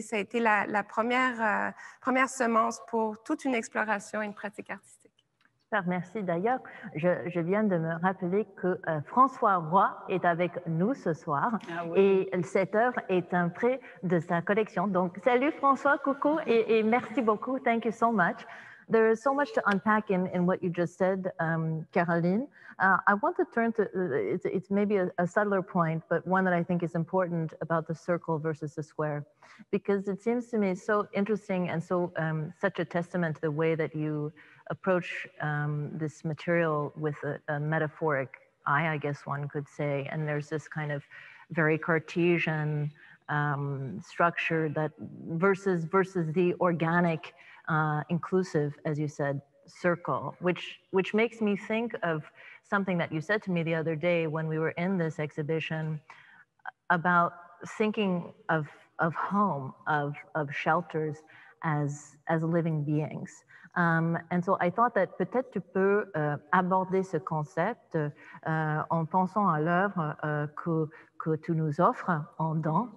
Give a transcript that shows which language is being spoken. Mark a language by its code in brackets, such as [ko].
[fr] Ça a été la première semence pour toute une exploration et une pratique artistique. Super, merci. D'ailleurs, je viens de me rappeler que François Roy est avec nous ce soir. Ah oui. Et cette œuvre est un prêt de sa collection. Donc, salut François, coucou et merci beaucoup. [en] Thank you so much. There is so much to unpack in what you just said, Caroline. I want to turn to, it's maybe a subtler point, but one that I think is important about the circle versus the square, because it seems to me so interesting and so such a testament to the way that you approach this material with a metaphoric eye, I guess one could say, and there's this kind of very Cartesian structure that versus the organic, inclusive, as you said, circle, which makes me think of something that you said to me the other day when we were in this exhibition about thinking of home, of shelters as living beings. And so I thought that [fr] peut-être tu peux aborder ce concept en pensant à l'œuvre que tu nous offres en don.